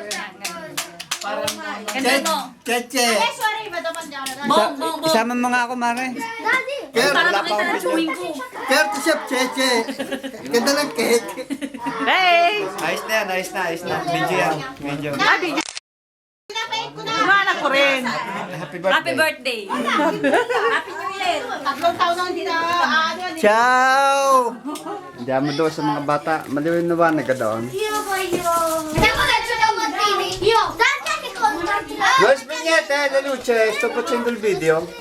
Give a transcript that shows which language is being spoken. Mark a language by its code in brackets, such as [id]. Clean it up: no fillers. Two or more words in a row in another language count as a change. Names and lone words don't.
[tl] Cheche. Isama mo nga ako, Mare. Para makita na chewing ko. Kaya to chef Cheche. Ganda ng cake. Hey! Ayos na yan, ayos na, ayos na. Video yan. Video. Iwanan ko rin. [en] Happy birthday. Happy birthday. Happy New Year. 3 [tl] taon na hindi na [it] Ciao! [tl] Diyan mo doon sa mga bata. Maliwin-liwanag ka doon. [it] Los Piñete de Luce, sto facendo il video.